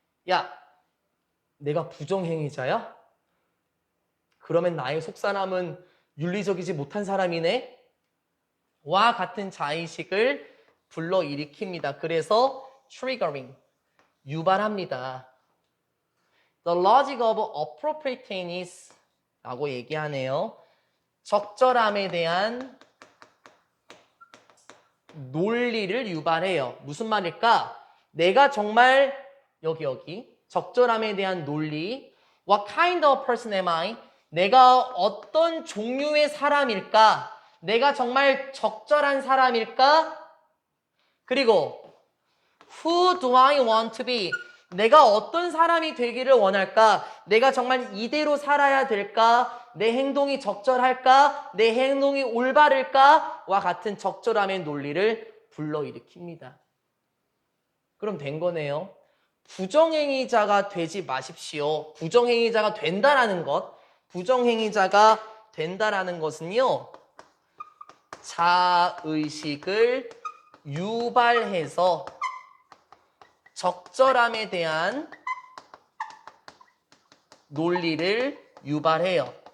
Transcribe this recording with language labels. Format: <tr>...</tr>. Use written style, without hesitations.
<ko>야, 내가 부정행위자야? 그러면 나의 속사람은 윤리적이지 못한 사람이네? 와 같은 자의식을 불러일으킵니다. 그래서 triggering, 유발합니다.</ko> <en>The logic of appropriateness</en> <ko>라고 얘기하네요. 적절함에 대한 논리를 유발해요. 무슨 말일까? 내가 정말 여기 적절함에 대한 논리.</ko> <en>What kind of person am I?</en> <ko>내가 어떤 종류의 사람일까? 내가 정말 적절한 사람일까? 그리고</ko> <en>Who do I want to be?</en> <ko>내가 어떤 사람이 되기를 원할까? 내가 정말 이대로 살아야 될까? 내 행동이 적절할까? 내 행동이 올바를까? 와 같은 적절함의 논리를 불러일으킵니다. 그럼 된 거네요. 부정행위자가 되지 마십시오. 부정행위자가 된다라는 것, 부정행위자가 된다라는 것은요, 자의식을 유발해서 적절함에 대한 논리를 유발해요.</ko>